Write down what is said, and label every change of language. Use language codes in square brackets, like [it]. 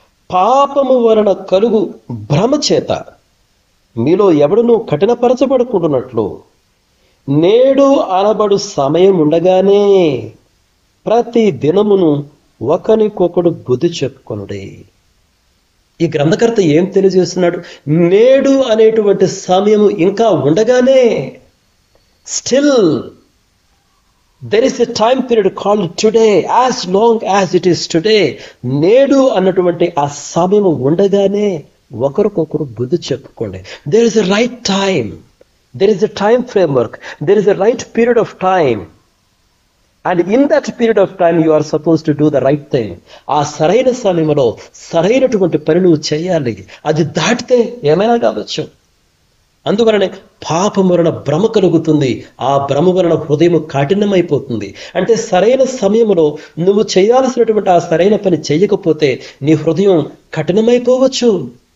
[te] పాపము వలన కలుగు భ్రమ చేత మీలో ఎవడునూ కఠినపరచబడుకుంటున్నట్లు నేడు అనబడు సమయం ఉండగానే ప్రతి దినమును ఒకనికొకడు బుద్ధి చెప్పుకొనుడే. ఈ గ్రంథకర్త ఏం తెలియజేస్తున్నాడు? నేడు అనేటువంటి సమయము ఇంకా ఉండగానే, [en] Still there is a time period called today, as long as it is today. [te] నేడు అన్నటువంటి ఆ సమయం ఉండగానే ఒకరికొకరు బుద్ధి చెప్పుకోండి. [en] There is a right time, there is a time framework, there is a right period of time, and in that period of time you are supposed to do the right thing. [te] ఆ సరైన సమయంలో సరైనటువంటి పని నువ్వు చేయాలి. అది దాటితే ఏమైనా కావచ్చు. అందువలనే పాపం వలన భ్రమ కలుగుతుంది. ఆ భ్రమ వలన హృదయం కఠినమైపోతుంది. అంటే సరైన సమయంలో నువ్వు చేయాల్సినటువంటి ఆ సరైన పని చేయకపోతే నీ హృదయం కఠినమైపోవచ్చు.